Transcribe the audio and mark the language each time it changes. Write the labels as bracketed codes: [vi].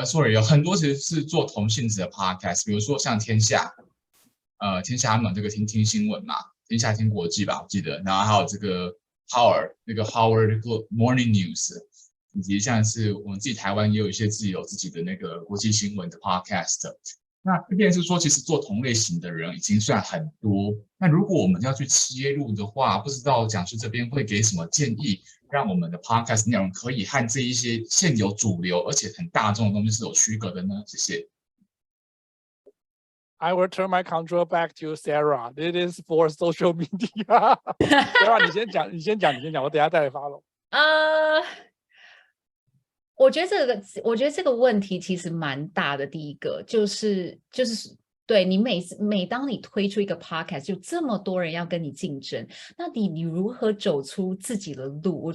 [zh] 有很多其实是做同性质的 podcast， 比如说像天下他们这个听新闻嘛，天下听国际吧，我记得，然后还有这个 Howard Morning News， 以及像是我们自己台湾也有一些自己的那个国际新闻的 podcast。那这边是说，其实做同类型的人已经算很多。那如果我们要去切入的话，不知道讲师这边会给什么建议，让我们的 podcast 内容可以和这一些现有主流而且很大众的东西是有区隔的呢？谢谢。 [en] I will turn my control back to Sarah. It is for social media. [zh] Sarah， 你先讲，我等一下再来follow。我觉得这个问题其实蛮大的。第一个就是对你每当你推出一个 podcast， 就这么多人要跟你竞争，那你如何走出自己的路？